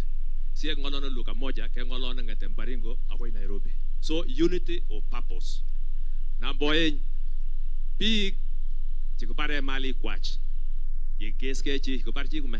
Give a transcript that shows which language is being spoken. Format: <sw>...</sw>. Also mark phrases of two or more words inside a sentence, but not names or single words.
<kln>Sikeng'olone lugha moja keng'olone ng'eten Baringo akoi Nairobi.</kln> <en>So unity of purpose.</en> <kln>Number 1 biik chekibare mali kwach yekeske chi kibar chi kume.</kln>